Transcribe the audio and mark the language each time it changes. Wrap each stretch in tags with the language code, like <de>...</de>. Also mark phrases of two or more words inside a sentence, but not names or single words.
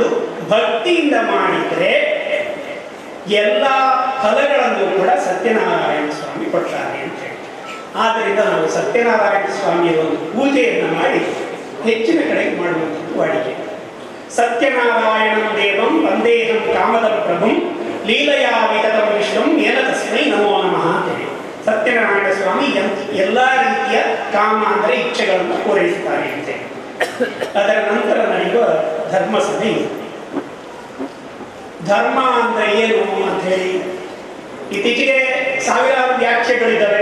<kn>ಭಕ್ತಿಯಿಂದ ಮಾಡಿದರೆ ಎಲ್ಲ ಫಲಗಳನ್ನು ಕೂಡ ಸತ್ಯನಾರಾಯಣ ಸ್ವಾಮಿ ಕೊಡ್ತಾರೆ ಅಂತ ಹೇಳಿ. ಆದ್ದರಿಂದ ನಾವು ಸತ್ಯನಾರಾಯಣ ಸ್ವಾಮಿಯ ಒಂದು ಪೂಜೆಯನ್ನು ಮಾಡಿ ಹೆಚ್ಚಿನ ಕಡೆಗೆ ಮಾಡುವಂಥದ್ದು ವಾಡಿಕೆ.</kn> <sa>ಸತ್ಯನಾರಾಯಣ ದೇವಂ ವಂದೇಹಂ ಕಾಮದಂ ಪ್ರಭುಂ ಲೀಲಯಾ ವಿಗತಂ ವಿಷ್ಣುಂ ಏನ ತಸ್ಮೈ ನಮೋ ನಮಃ</sa> <kn>ಅಂತೇಳಿ ಸತ್ಯನಾರಾಯಣ ಸ್ವಾಮಿ ಎಲ್ಲ ರೀತಿಯ ಕಾಮ ಅಂದರೆ ಇಚ್ಛೆಗಳನ್ನು ಪೂರೈಸುತ್ತಾರೆ ಅಂತೆ. ಅದರ ನಂತರ ನಡೆಯುವ ಧರ್ಮ ಸಭೆ. ಧರ್ಮ ಅಂದ್ರೆ ಏನು ಅಂತ ಹೇಳಿ ಇತ್ತೀಚೆಗೆ ಸಾವಿರಾರು ವ್ಯಾಖ್ಯೆಗಳಿದ್ದಾವೆ.</kn>